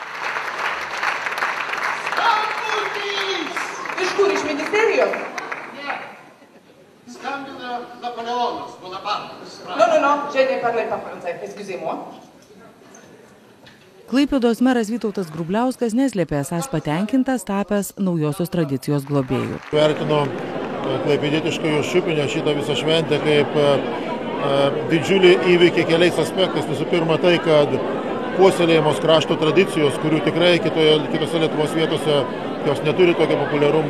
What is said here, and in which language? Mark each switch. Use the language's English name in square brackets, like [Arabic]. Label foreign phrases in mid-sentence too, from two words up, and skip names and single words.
[Lithuanian] Iš kur, iš ministerijos? Ne. Skambina Napoleonas Bonapartas. [French] Non, je ne parle pas français, excusez-moi. [Lithuanian] Klaipėdos meras Vytautas Grubliauskas neslėpė esąs patenkintas, tapęs naujosios tradicijos globėjų. Vertino klaipėdietiškojo šiupinio šitą visą šventę kaip didžiulį įvykį keliais aspektais. Visų pirma tai, kad puoselėjamos krašto tradicijos, kurių tikrai kitose Lietuvos vietose jos neturi tokio populiarumo.